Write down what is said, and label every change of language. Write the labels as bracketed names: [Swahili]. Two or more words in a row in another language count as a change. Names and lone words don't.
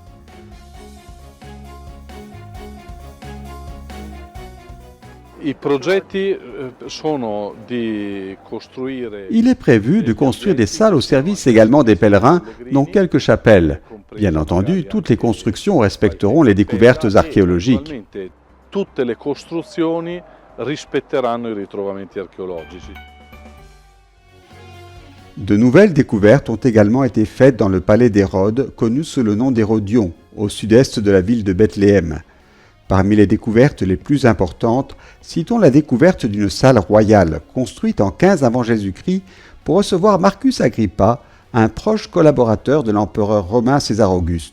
[French] Il est prévu de construire des salles au service également des pèlerins, dont quelques chapelles. Bien entendu, toutes les constructions respecteront les découvertes archéologiques. [Italian] Tutte le costruzioni rispetteranno i ritrovamenti archeologici. [French] De nouvelles découvertes ont également été faites dans le palais d'Hérode, connu sous le nom d'Hérodion, au sud-est de la ville de Bethléem. Parmi les découvertes les plus importantes, citons la découverte d'une salle royale, construite en 15 avant Jésus-Christ, pour recevoir Marcus Agrippa, un proche collaborateur de l'empereur romain César Auguste.